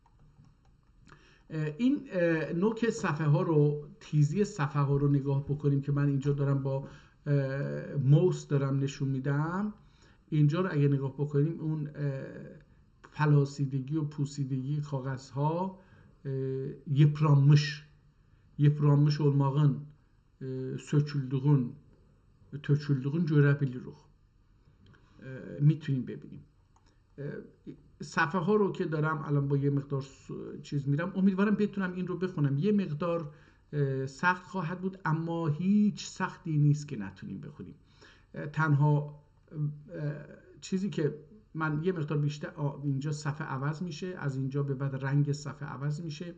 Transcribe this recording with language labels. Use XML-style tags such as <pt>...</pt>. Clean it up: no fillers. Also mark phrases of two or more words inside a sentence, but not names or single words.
<fa>این نوک صفحه ها رو، تیزی صفحه ها رو نگاه بکنیم که من اینجا دارم با موس دارم نشون میدم. اینجا رو اگه نگاه بکنیم، اون پلاسیدگی و پوسیدگی کاغذ ها</fa> <tr>yıpranmış olmağın töküldüğün görebiliriz.</tr> <fa>میتونیم ببینیم. صفحه ها رو که دارم الان با یه مقدار چیز میرم، امیدوارم بتونم این رو بخونم. یه مقدار سخت خواهد بود، اما هیچ سختی نیست که نتونیم بخونیم. تنها چیزی که من یه مقدار بیشتر، اینجا صفحه عوض میشه، از اینجا به بعد رنگ صفحه عوض میشه.</fa>